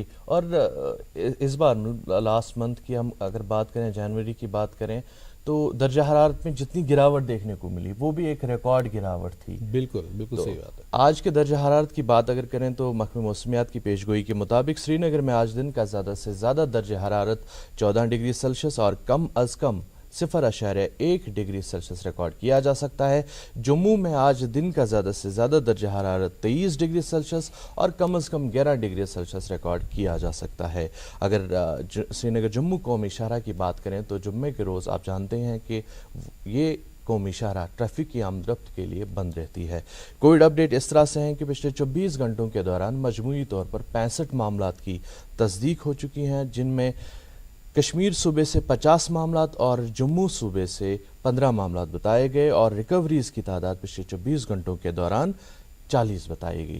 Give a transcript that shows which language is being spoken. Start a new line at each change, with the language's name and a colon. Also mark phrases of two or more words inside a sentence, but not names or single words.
Urdu: جی، اور اس بار
English: last month
Urdu: کی ہم اگر بات کریں، جنوری کی بات کریں، تو درجہ حرارت میں جتنی گراوٹ دیکھنے کو ملی وہ بھی ایک ریکارڈ گراوٹ تھی۔ بالکل صحیح بات ہے۔ آج کے درجہ حرارت کی بات اگر کریں تو محکمہ موسمیات کی پیشگوئی کے مطابق سری نگر میں آج دن کا زیادہ سے زیادہ درجہ حرارت 14 ڈگری سیلسیس اور کم از کم 0.1 ڈگری سیلسیس ریکارڈ کیا جا سکتا ہے۔ جموں میں آج دن کا زیادہ سے زیادہ درجہ حرارت 23 ڈگری سیلسیس اور کم از کم 11 ڈگری سیلسیس ریکارڈ کیا جا سکتا ہے۔ اگر سری نگر جموں قومی شاہراہ کی بات کریں تو جمعے کے روز آپ جانتے ہیں کہ یہ قومی شاہراہ ٹریفک کی آمد رفت کے لیے بند رہتی ہے۔
English: Covid update
Urdu: اس طرح سے ہیں کہ پچھلے 24 گھنٹوں کے دوران مجموعی طور پر 65 معاملات کی تصدیق ہو چکی ہیں، جن میں کشمیر صوبے سے 50 معاملات اور جموں صوبے سے 15 معاملات بتائے گئے، اور ریکوریز کی تعداد پچھلے 24 گھنٹوں کے دوران 40 بتائی گئی۔